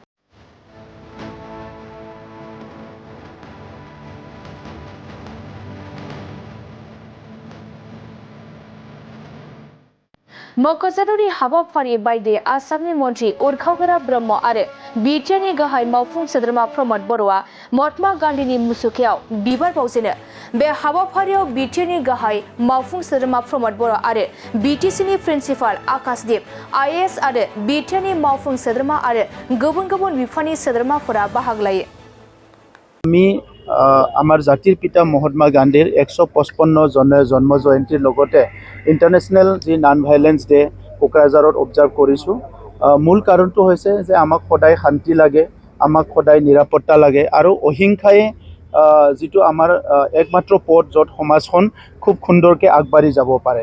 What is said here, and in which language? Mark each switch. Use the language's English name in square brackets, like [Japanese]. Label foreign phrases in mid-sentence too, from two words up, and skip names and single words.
[Bodo] मख'जाथावनि हाबाफारि बायदियै आसामनि मन्त्रि उरखावगोरा ब्रह्म आरो बिटिआरनि गाहाय मावफुं सोद्रोमा प्रमद बर'आ महात्मा गान्धीनि मुसुखायाव बिबार बावजेनो। बे हाबाफारियाव बिटिआरनि गाहाय मावफुं सोद्रोमा प्रमद बर' आरो बिटिसिनि प्रिन्सिपाल आकाशदीप आइएएस आरो बिटिआरनि मावफुं सोद्रोमा आरो गुबुन गुबुन बिफाननि सोद्रोमाफोरा बाहागो लायो। [Assamese] আমি আমাৰ জাতিৰ পিতা মহাত্মা গান্ধীৰ 155 জন্ম জয়ন্তীৰ লগতে ইণ্টাৰনেশ্যনেল যি [English] non violence day [Assamese] কোকৰাঝাৰত অবজাৰ্ভ কৰিছোঁ। মূল কাৰণটো হৈছে যে আমাক সদায় শান্তি লাগে, আমাক সদায় নিৰাপত্তা লাগে আৰু অহিংসাই যিটো আমাৰ একমাত্ৰ পথ য'ত সমাজখন খুব সুন্দৰকৈ আগবাঢ়ি যাব পাৰে।